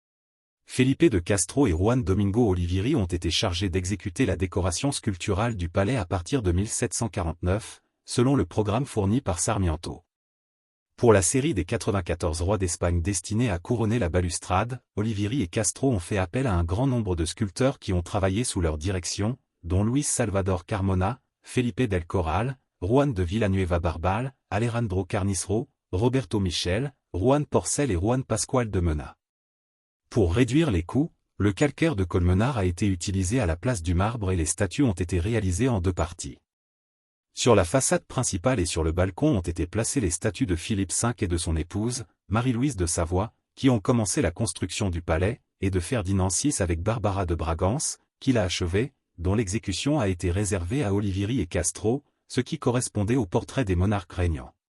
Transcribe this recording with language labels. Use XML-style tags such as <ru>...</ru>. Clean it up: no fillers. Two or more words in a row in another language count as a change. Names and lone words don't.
<fr>Felipe de Castro et Juan Domingo Olivieri ont été chargés d'exécuter la décoration sculpturale du palais à partir de 1749, selon le programme fourni par Sarmiento. Pour la série des 94 rois d'Espagne destinés à couronner la balustrade, Olivieri et Castro ont fait appel à un grand nombre de sculpteurs qui ont travaillé sous leur direction, dont Luis Salvador Carmona, Felipe del Corral, Juan de Villanueva Barbal, Alejandro Carnicero, Roberto Michel, Juan Porcel et Juan Pascual de Mena. Pour réduire les coûts, le calcaire de Colmenar a été utilisé à la place du marbre et les statues ont été réalisées en 2 parties. Sur la façade principale et sur le balcon ont été placées les statues de Philippe V et de son épouse, Marie-Louise de Savoie, qui ont commencé la construction du palais, et de Ferdinand VI avec Barbara de Bragance, qui l'a achevé, dont l'exécution a été réservée à Olivieri et Castro, ce qui correspondait au portrait des monarques régnants.</fr>